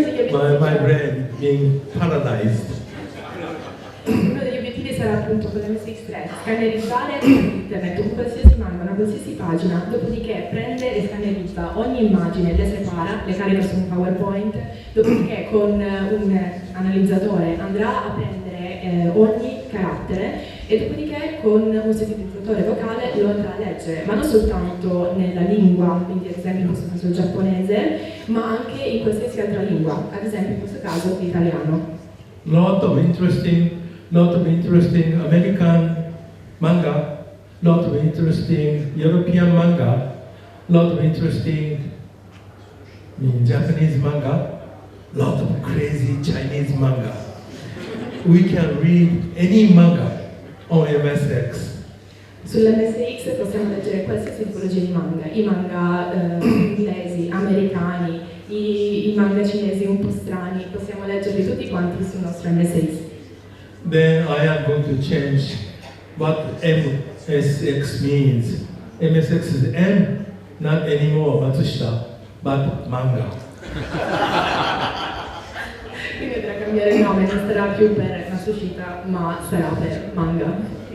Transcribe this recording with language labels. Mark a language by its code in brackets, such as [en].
[en] My brain being paralyzed. [it] Uno degli obiettivi sarà appunto con l'MSX3 scannerizzare internet con qualsiasi manga, una qualsiasi pagina, dopodiché prende e scannerizza ogni immagine, le separa, le carica su un PowerPoint, dopodiché con un analizzatore andrà a prendere ogni carattere e dopodiché con un sintetizzatore vocale lo andrà a leggere, ma non soltanto nella lingua, quindi ad esempio in questo caso il giapponese, ma anche in qualsiasi altra lingua, ad esempio in questo caso l'italiano. [en] Lot of interesting American manga, lot of interesting European manga, lot of interesting Japanese manga, lot of crazy Chinese manga. We can read any manga on MSX. [it] Sull'MSX possiamo leggere qualsiasi tipologia di manga, i manga inglesi, americani, i manga cinesi un po' strani, possiamo leggerli tutti quanti sul nostro MSX. [en] Then I am going to change what MSX means. MSX is M, not anymore Matsushita, but manga. [it] Quindi andrà a cambiare il nome, non sarà più per Matsushita, ma sarà per manga.